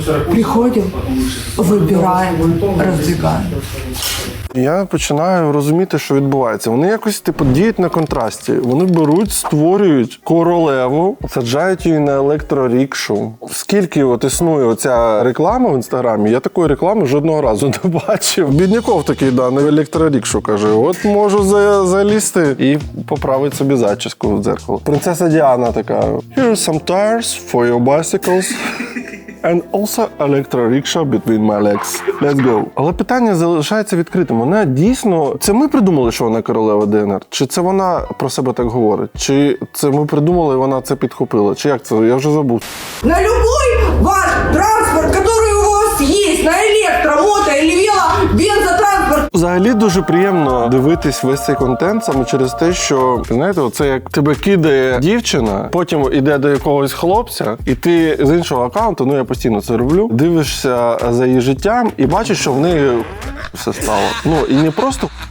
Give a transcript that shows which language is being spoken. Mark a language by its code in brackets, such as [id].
[ru] Приходим, выбираем, разбегаем. [uk] Я починаю розуміти, що відбувається. Вони якось діють на контрасті. Вони беруть, створюють королеву, саджають її на електрорікшу. Скільки існує оця реклама в інстаграмі, я такої реклами жодного разу не бачив. Бідняков такий, на електрорікшу, каже, от можу залізти і поправити собі зачіску в дзеркало. Принцеса Діана така, [en] here are some tires for your bicycles. And also electro-rickshaw between my legs. Let's go. [uk] Але питання залишається відкритим. Вона дійсно... Це ми придумали, що вона королева ДНР? Чи це вона про себе так говорить? Чи це ми придумали, і вона це підхопила? Чи як це? Я вже забув. [ru] На любой ваш транспорт, который у вас есть, на электро, мото или вело, бензотранспорт. [uk] Взагалі дуже приємно дивитись весь цей контент саме через те, що, знаєте, оце як тебе кидає дівчина, потім іде до якогось хлопця, і ти з іншого аккаунту, ну я постійно це роблю, дивишся за її життям і бачиш, що в неї все стало. Ну, і не просто...